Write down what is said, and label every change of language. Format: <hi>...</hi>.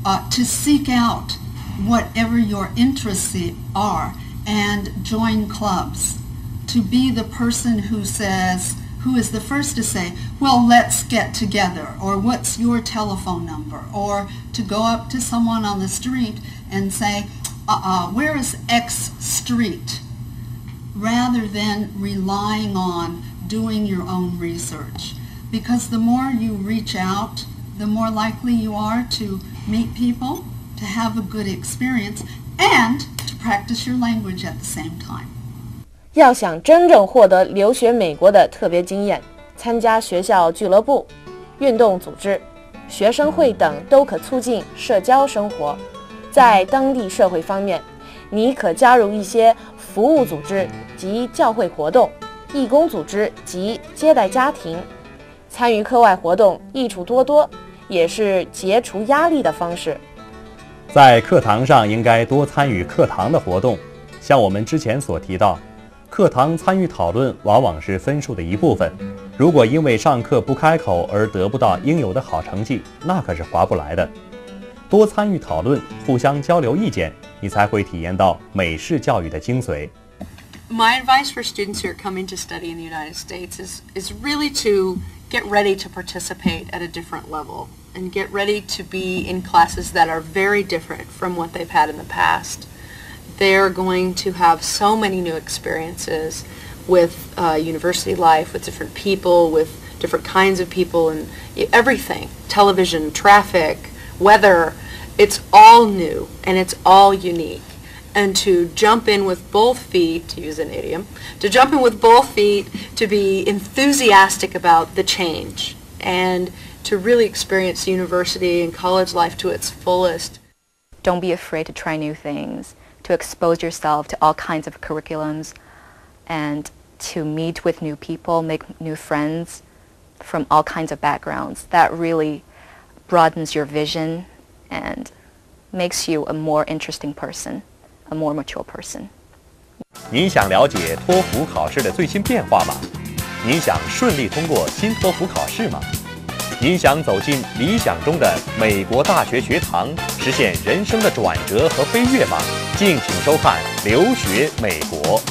<en>to seek out whatever your interests are and join clubs, to be the person who is the first to say, well, let's get together, or what's your telephone number, or to go up to someone on the street and say, where is X street, rather than relying on doing your own research. Because the more you reach out, the more likely you are to meet people, to have a good experience, and to practice your language at the same time.</en> <zh>要想真正获得留学美国的特别经验，参加学校俱乐部、运动组织、学生会等都可促进社交生活。在当地社会方面，你可加入一些服务组织及教会活动、义工组织及接待家庭，参与课外活动益处多多，也是解除压力的方式。在课堂上应该多参与课堂的活动，像我们之前所提到，课堂参与讨论往往是分数的一部分。如果因为上课不开口而得不到应有的好成绩，那可是划不来的。多参与讨论，互相交流意见，你才会体验到美式教育的精髓。</zh> <en>My advice for students who are coming to study in the United States is really to get ready to participate at a different level and get ready to be in classes that are very different from what they've had in the past. They're going to have so many new experiences with university life, with different people, with different kinds of people, and everything. Television, traffic, weather, it's all new and it's all unique. And to jump in with both feet, to use an idiom, to jump in with both feet, to be enthusiastic about the change, and to really experience university and college life to its fullest. Don't be afraid to try new things, to expose yourself to all kinds of curriculums, and to meet with new people, make new friends from all kinds of backgrounds. That really broadens your vision and makes you a more interesting person, a more mature person.</en> <zh>您想了解托福考试的最新变化吗？您想顺利通过新托福考试吗？您想走进理想中的美国大学学堂，实现人生的转折和飞跃吗？敬请收看《留学美国》。</zh>